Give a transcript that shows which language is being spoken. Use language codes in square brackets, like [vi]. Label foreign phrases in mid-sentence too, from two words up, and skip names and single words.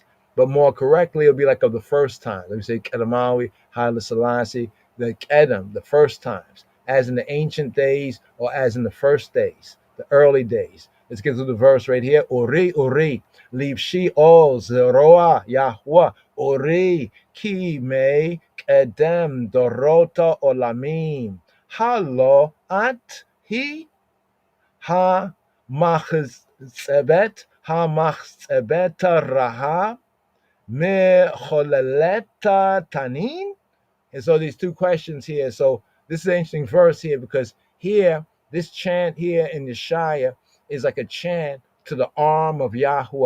[en] But more correctly, it'll be like of the first time. Let me say Kedemawi, Haile Selassie, the Kedem, the first times, as in the ancient days or as in the first days, the early days. Let's get to the verse right here. [he] עורי, עורי, לבשי עז זרוע, יהוה, עורי, כימי קדם דורות עולמים. הלוא את היא המחצבת רהב מחוללת תנין. [en] And so these two questions here. So this is an interesting verse here because here, this chant here in Yeshaya is like a chant to the arm of Yahweh.